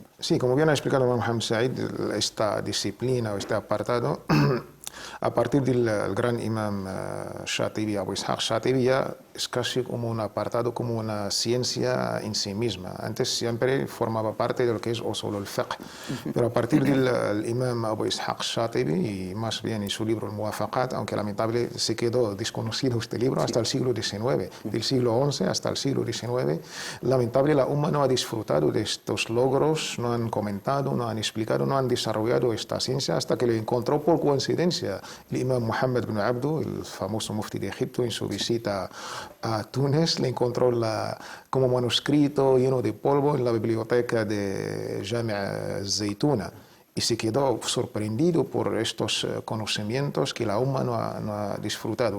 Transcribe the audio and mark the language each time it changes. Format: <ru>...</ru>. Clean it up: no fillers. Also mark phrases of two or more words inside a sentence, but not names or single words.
<es>Sí, como bien ha explicado Mohammed Said, esta disciplina o este apartado, a partir del gran imam Shatibi, Abu Ishaq Shatibi, ya es casi como un apartado, como una ciencia en sí misma. Antes siempre formaba parte de lo que es</es> <ar>أصول الفقه,</ar> <es>pero a partir del imam Abu Ishaq Shatibi, y más bien en su libro Al-Muwafaqat, aunque lamentable se quedó desconocido este libro hasta el siglo XIX, del siglo XI hasta el siglo XIX, lamentable la umma no ha disfrutado de estos logros, no han comentado, no han explicado, no han desarrollado esta ciencia hasta que lo encontró por coincidencia el imam Muhammad ibn Abdu, el famoso mufti de Egipto, en su visita a Túnez, le encontró como manuscrito lleno de polvo en la biblioteca de Jami' Zaytuna, y se quedó sorprendido por estos conocimientos que la umma no ha disfrutado.</es>